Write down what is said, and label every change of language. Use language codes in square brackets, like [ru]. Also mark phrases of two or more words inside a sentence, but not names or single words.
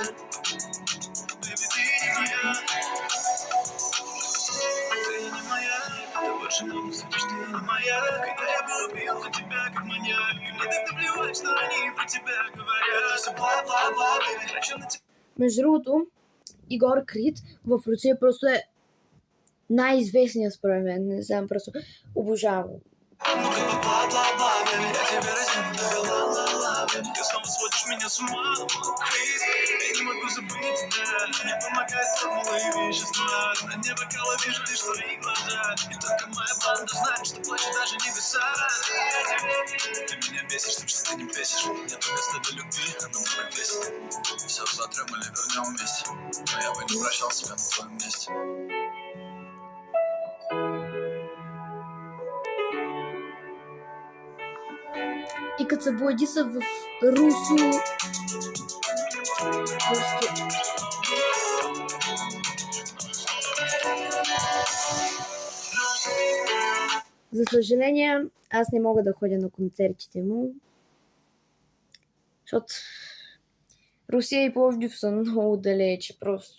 [ru] Baby, ты не моя. Ты не моя, ты больше мне не светишь, ты не моя. Когда я бы убил за тебя, как маньяк. И мне так наплевать, что они про тебя говорят. Это все бла-бла-бла, baby, хочу на тебя. [bg] Между другото, Егор Крид в Русия просто е най-известният според мен. Не знам, просто обожавам. [ru] Ну-ка, бла-бла-бла, baby, я тебя разнюю, ла-ла-ла, baby. Ты снова сводишь меня с ума, crazy. Я не могу забыть тебя, мне помогает формула и вещества. На дне бокала вижу лишь твои глаза. И только моя банда знает, что плачет даже небеса. Ты меня бесишь тем, что ты не бесишь. Нету места для любви, оно много весит. Все сотрем или вернем вместе. Но я бы не прощал себя на твоем месте. [bg] И като се Владиса в Русо... Просто... За съжаление, аз не мога да ходя на концертите му, защото Русия и Пловдив са много далече просто.